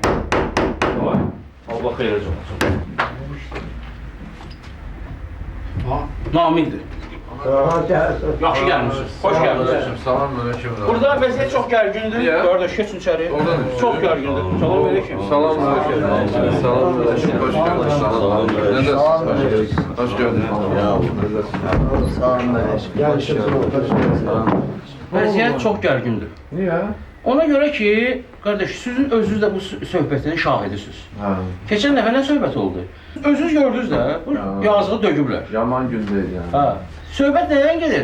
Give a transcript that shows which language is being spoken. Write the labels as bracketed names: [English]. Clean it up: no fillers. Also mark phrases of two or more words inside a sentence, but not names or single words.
[Azerbaijani] Allah xeyirli olsun. Namildir. Yaxşı gəlmişsiniz. Xoş gəlmisiniz. Salam aleyküm. Burada vəziyyət çox gərgindir. Qardaş, keçin içəri. Çox gərgindir. Salam aleyküm. Salam aleyküm. Salam aleyküm. [Turkish] Hoş geldiniz. [Azerbaijani] Salam aleyküm. [Turkish] Necəsiniz? Hoş geldiniz. [Azerbaijani] Vəziyyət çox gərgindir. Niyə? Ona görə ki, qardaş, sizin özünüz də bu söhbətin şahidisiniz. Keçən dəfə nə söhbət oldu? Özünüz gördünüz də, bu yazığı döküblər. Yaman gün deyil yəni. Hə. Söhbət nədən gedir?